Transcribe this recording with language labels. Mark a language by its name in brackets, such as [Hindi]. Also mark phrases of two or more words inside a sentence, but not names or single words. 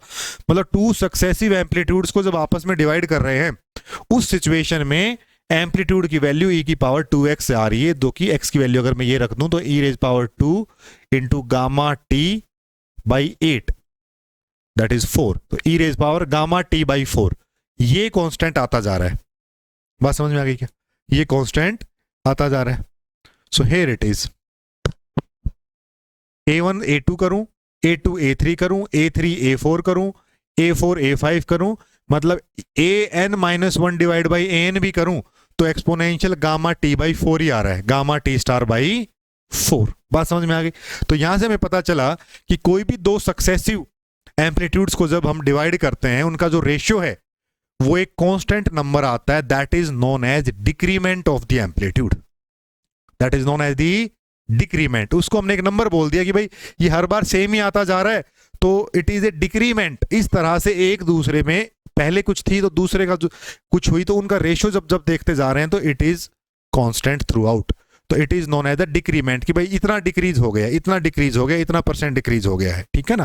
[Hindi] मतलब [English] two successive amplitudes [Hindi] को जब आपस में डिवाइड कर रहे हैं उस सिचुएशन में एम्पलीट्यूड की वैल्यू e की पावर 2x से आ रही है, जो कि x की वैल्यू अगर मैं ये रख दूं तो [English] e raise power 2 into gamma t by 8 that is 4, [Hindi] तो [English] e raise power gamma t by 4, [Hindi] ये कांस्टेंट आता जा रहा है। बात समझ में आ गई क्या, ये कांस्टेंट आता जा रहा है। [English] so here it is, [Hindi] A1 A2 करूं, A2 A3 करूं, A3 A4 करूं, A4 A5 करूं, मतलब [English] an minus 1 divide by an [Hindi] भी करूं तो [English] exponential gamma t by 4 [Hindi] ही आ रहा है, [English] gamma t star by 4. [Hindi] बात समझ में आ गई। तो यहां से हमें पता चला कि कोई भी दो [English] successive amplitudes [Hindi] को जब हम डिवाइड करते हैं उनका जो रेशियो है वो एक [English] constant number [Hindi] आता है, [English] that is known as decrement of the amplitude, that is known as the decrement. [Hindi] उसको हमने एक नंबर बोल दिया कि भाई ये हर बार सेम ही आता जा रहा है तो [English] it is a decrement. [Hindi] इस तरह से एक दूसरे में पहले कुछ थी तो दूसरे का जो कुछ हुई तो उनका रेशियो जब जब देखते जा रहे हैं तो [English] it is constant through out, [Hindi] तो [English] it is known as the decrement [Hindi] कि भाई इतना डिक्रीज हो गया, इतना डिक्रीज हो गया, इतना [English] percent decrease [Hindi] हो गया है, ठीक है ना।